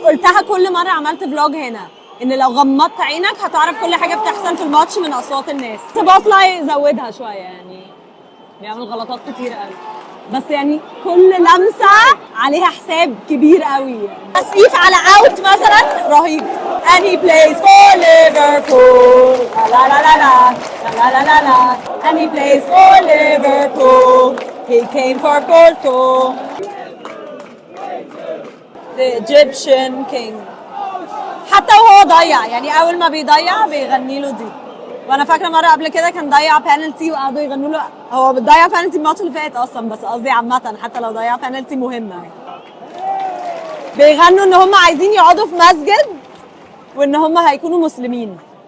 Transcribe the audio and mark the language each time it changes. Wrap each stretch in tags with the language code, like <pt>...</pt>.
<ar>قلتها كل مرة عملت فلوج هنا، ان لو غمضت عينك هتعرف كل حاجة بتحصل في الماتش من أصوات الناس. سوبوسلاي زودها شوية، يعني بيعمل غلطات كتير قوي، بس يعني كل لمسة عليها حساب كبير قوي. يعني تسقيف على اوت مثلا رهيب.</ar> <en>and he plays for Liverpool la la la la la la la la and he plays for Liverpool, he came for Porto, the Egyptian king.</en> <ar>حتى وهو ضيع، يعني اول ما بيضيع بيغني له دي. وانا فاكره مره قبل كده كان ضيع بينالتي وقعدوا يغنوا له، هو بتضيع بينالتي الماتش اللي فات اصلا، بس قصدي عامه حتى لو ضيع بينالتي مهمه بيغنوا ان هم عايزين يقعدوا في مسجد وان هم هيكونوا مسلمين.</ar>